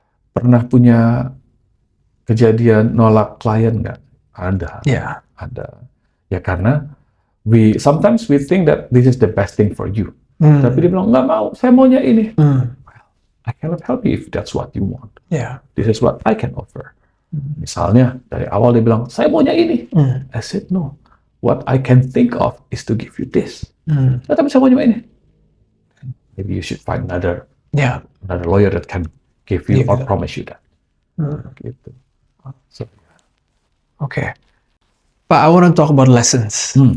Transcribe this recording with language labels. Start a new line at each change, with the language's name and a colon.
Indonesian: Pernah punya kejadian nolak klien nggak? Ada. Ada.
English: Ya karena sometimes we think that this is the best thing for you.
Indonesian: Tapi dia bilang nggak mau, saya maunya ini.
English: I cannot help you if that's what you want. This is what I can offer.
Indonesian: Misalnya dari awal dia bilang saya maunya ini.
English: I said no. What I can think of is to give you this.
Indonesian: Tapi saya maunya ini.
English: Maybe you should find another lawyer that can give you or promise you that.
Indonesian: Gitu. So,
English: okay. But I want to talk about lessons.